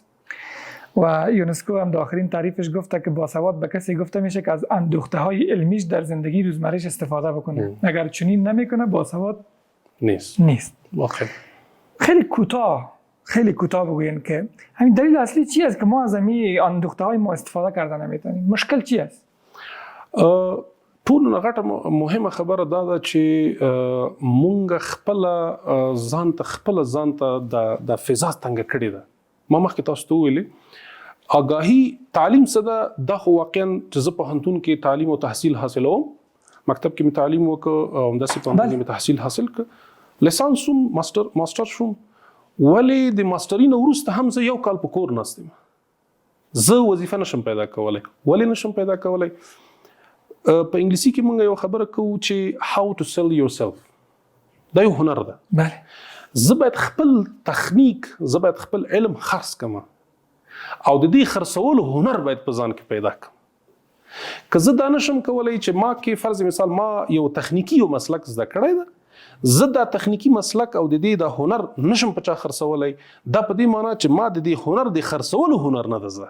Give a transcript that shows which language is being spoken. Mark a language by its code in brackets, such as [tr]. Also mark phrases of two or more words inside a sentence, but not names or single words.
[fa] و یونسکو هم در آخرین تعریفش گفته که باسواد به کسی گفته میشه که از اندوخته های علمیش در زندگی روزمرهش استفاده بکنه. اگر چنین نمیکنه باسواد نیست. واقعا. خیلی کوتاه بگوین که همین دلیل اصلی چی است که ما از همین اندوخته های ما استفاده کردن نمیتونیم؟ مشکل چی است؟ [ps] ټول نه غټه مهمه خبره دا ده چې مونږ خپل ځان ته د فضا څنګه کړې ده. ما مخکې تاسو ته ویلې آگاهي تعلیم څه ده؟ دا خو واقعا چې زه پوهنتون کې تعلیم او تحصیل حاصلوم، مکتب کې مې تعلیم وکړ او همداسې پوهنتون کې مې تحصیل حاصل کړ، لیسانس شوم، ماسټر شوم. ولې د ماسټري نه وروسته هم زه یو کال په کور ناست یم، زه وظیفه نشم پیدا کولی. ولې نشم پیدا کولی؟ په انګلیسي کې مونږ یو خبره کوو چې [en] how to sell yourself. [ps] دا یو هنر ده. بله. زه باید خپل تخنیک، زه باید خپل علم خرڅ کړم او د دې خرڅولو هنر باید په ځان کې پیدا کړم. که زه دا نشم کولی چې ما کې فرض مثال ما یو تخنیکی یو مسلک زده کړی ده، زه دا تخنیکی مسلک او د دې د هنر نشم په چا خرڅولی، دا په دې معنی چې ما د دې هنر د خرڅولو هنر نه ده زده.